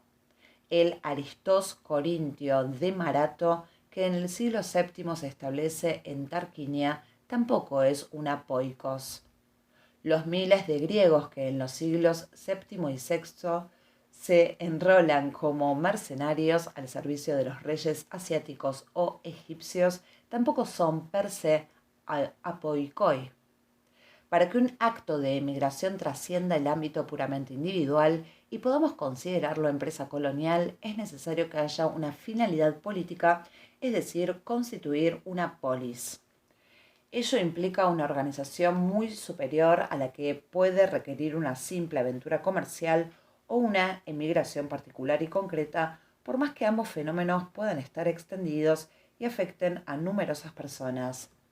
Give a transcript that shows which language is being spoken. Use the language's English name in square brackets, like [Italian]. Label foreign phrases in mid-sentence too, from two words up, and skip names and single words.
[Spanish] El Aristós corintio de Marato, que en el siglo VII se establece en Tarquinia, tampoco es una poikos. Los miles de griegos que en los siglos VII y VI se enrolan como mercenarios al servicio de los reyes asiáticos o egipcios tampoco son [Latin] per se [Spanish] apoikoi. Para que un acto de emigración trascienda el ámbito puramente individual y podamos considerarlo empresa colonial, es necesario que haya una finalidad política, es decir, constituir una polis. Ello implica una organización muy superior a la que puede requerir una simple aventura comercial o una emigración particular y concreta, por más que ambos fenómenos puedan estar extendidos y afecten a numerosas personas.